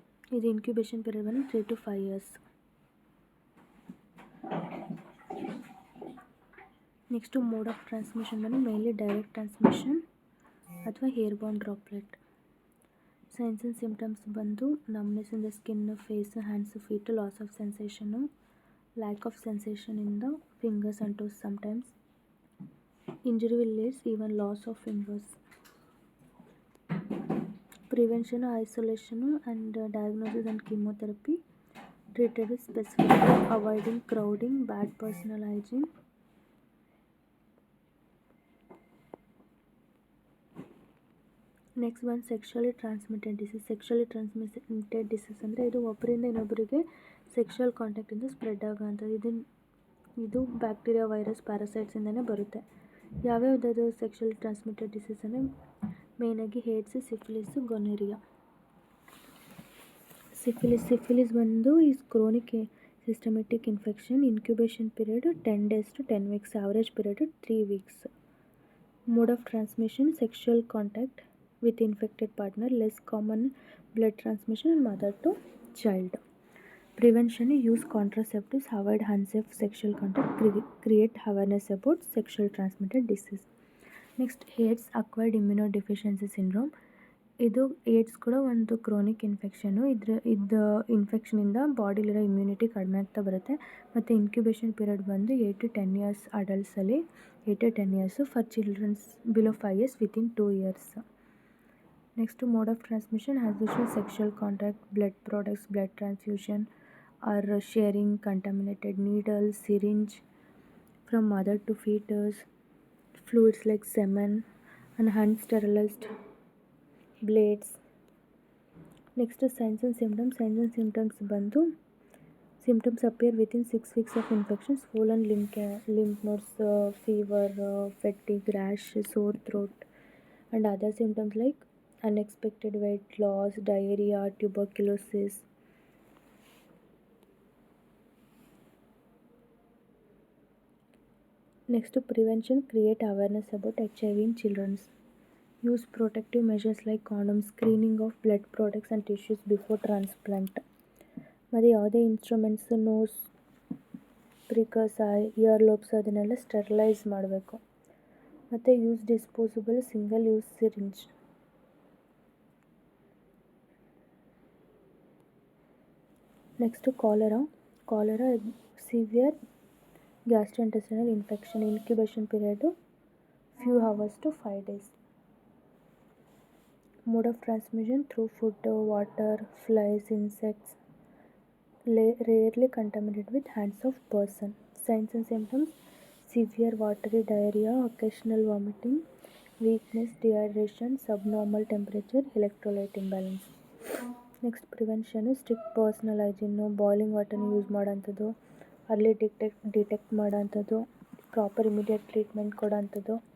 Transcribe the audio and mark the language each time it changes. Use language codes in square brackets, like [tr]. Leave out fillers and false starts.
[en] This incubation period is 3 to 5 years. Next, mode of transmission mainly direct transmission ಅಥವಾ airborne droplet. Signs and symptoms ಬಂದು numbness in the skin, face, hands, feet, loss of sensation, lack of sensation in the fingers and toes sometimes. Injury will lead even loss of fingers. Prevention, isolation and diagnosis and chemotherapy. Treated with specific, avoiding crowding, bad personal hygiene. [kn] Next ಒಂದು sexually transmitted disease. Sexually transmitted disease ಅಂದರೆ ಇದು ಒಬ್ಬರಿಂದ ಇನ್ನೊಬ್ಬರಿಗೆ sexual ಕಾಂಟ್ಯಾಕ್ಟಿಂದ spread ಆಗೋವಂಥದ್ದು. ಇದು bacteria, virus, ಪ್ಯಾರಾಸೈಟ್ಸಿಂದನೇ ಬರುತ್ತೆ. ಯಾವ್ಯಾವುದಾದ್ರು sexually transmitted disease ಅಂದರೆ ಮೇಯ್ನಾಗಿ AIDS, ಸಿಫಿಲಿಸು, ಗೊನೇರಿಯಾ. [en] Syphilis ಬಂದು is chronic systematic infection. Incubation period 10 days to 10 weeks. Average period 3 weeks. Mode of transmission, sexual contact with infected partner. Less common, blood transmission and mother to child. Prevention, use contraceptives, avoid unsafe sexual contact, create awareness about sexual transmitted disease. Next, AIDS, acquired immunodeficiency syndrome. [kn] ಇದು AIDS ಕೂಡ ಒಂದು chronic infection. ಇದು ಇನ್ಫೆಕ್ಷನಿಂದ ಬಾಡಿಲಿರೋ immunity ಕಡಿಮೆ ಆಗ್ತಾ ಬರುತ್ತೆ. [en] ಮತ್ತು incubation period ಬಂದು 8 to 10 years ಅಡಲ್ಟ್ಸಲ್ಲಿ, 8 to 10 years. For childrens below 5 years within 2 years. Next mode of transmission as usual sexual contact, blood products, blood transfusion or sharing contaminated needle, syringe from mother to fetus, fluids like semen and unsterilized blades. Next signs and symptoms. Signs and symptoms ಬಂದು symptoms appear within 6 weeks of infection. Swollen lymph nodes, fever, fatigue, rash, sore throat and other symptoms like unexpected weight loss, diarrhea, tuberculosis. Next to prevention, create awareness about HIV in children. Use protective measures like condoms, screening of blood products and tissues before transplant. [kn] ಮತ್ತು ಯಾವುದೇ instruments, nose, ಪ್ರಿಕಸ್, year lobes ಅದನ್ನೆಲ್ಲ sterilise ಮಾಡಬೇಕು. [en] ಮತ್ತು use disposable single use syringe. Next cholera severe gastrointestinal infection. Incubation period few hours to 5 days. Mode of transmission through food, water, flies, insects, rarely contaminated with hands of person. Signs and symptoms: severe watery diarrhea, occasional vomiting, weakness, dehydration, subnormal temperature, electrolyte imbalance. [kn] Next ಪ್ರಿವೆನ್ಷನು strict personal hygiene, boiling ವಾಟರ್ನ use ಮಾಡೋಂಥದ್ದು, early detect ಮಾಡೋಂಥದ್ದು, proper immediate treatment ಕೊಡೋಂಥದ್ದು,